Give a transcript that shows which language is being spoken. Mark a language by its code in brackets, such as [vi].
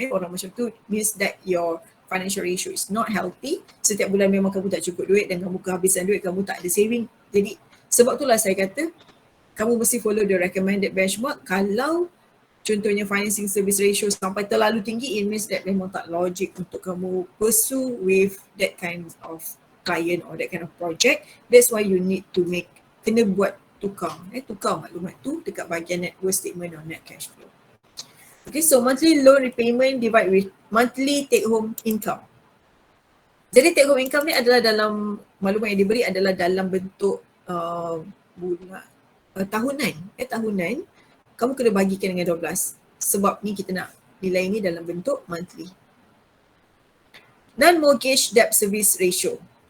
[ms] Orang macam tu [en] means that your financial ratio is not healthy. [ms] Setiap bulan memang kamu tak cukup duit dan kamu kehabisan duit, kamu tak ada saving. Jadi sebab itulah saya kata kamu mesti follow [en] the recommended benchmark. [ms] Kalau contohnya [en] financing service ratio [ms] sampai terlalu tinggi, [en] it means that [ms] memang tak logic untuk kamu [en] pursue with that kind of client or that kind of project. That's why you need to [ms] kena buat tukar maklumat tu dekat bahagian [en] net worth statement or net cash flow. Okay, so monthly loan repayment divide with monthly take home income. [ms] Jadi take home income ni adalah dalam maklumat yang diberi adalah dalam bentuk tahunan. Tahunan kamu kena bagikan dengan 12. Sebab ni kita nak nilai ni dalam bentuk monthly. [en] Non-mortgage debt service ratio.